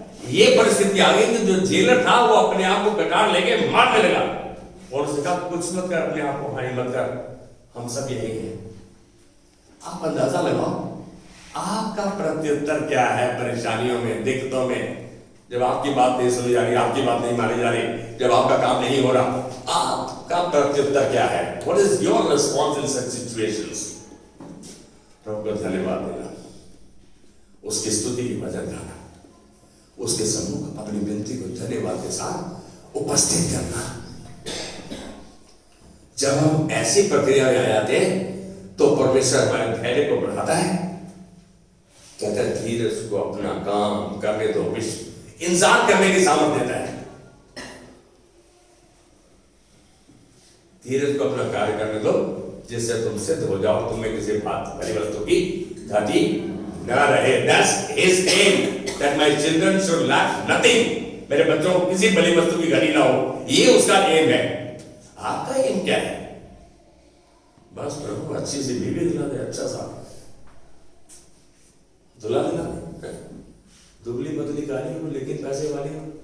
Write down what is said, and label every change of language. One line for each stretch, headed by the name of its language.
Hindi: ये परिस्थिति आ गई कि जो जेलर था वो अपने आप को कटार लेके मारने लगा और उसने कहा कुछ मत कर, अपने आप को हानि मत कर, हम सब यही हैं। आप अंदाजा लगाओ आपका प्रत्युत्तर क्या है परेशानियों में, दिक्कतों में। जब आपकी बात नहीं सुनी जा रही, आपकी बात नहीं मानी जा रही, जब आपका काम नहीं हो रहा, आपका प्रत्युत्तर क्या है?
English: What is your response in such situations?
Hindi: प्रभु को धन्यवाद देना, उसकी स्तुति की भजन गाना, उसके सम्मुख अपनी विनती को धन्यवाद के साथ उपस्थित करना। जब हम ऐसी प्रक्रिया में आ जाते हैं तो परमेश्वर हमारे धैर्य को बढ़ाता है, कहता है धीरज को अपना काम करने दो, इंसान करने की सामर्थ देता है। धीरज को अपना कार्य करने दो, जिससे तुम सिद्ध हो जाओ, तुम्हें किसी भली वस्तु की घाटी न रहे।
English: That's his aim, that my children should lack nothing.
Hindi: मेरे बच्चों को किसी भली वस्तु की घटी ना हो, ये उसका एम है। आपका एम क्या है? बस प्रभु अच्छी सी बीवी दिला दे, अच्छा सा दुल्हा दिला दे, दुबली पतली काली हो लेकिन पैसे वाली हो।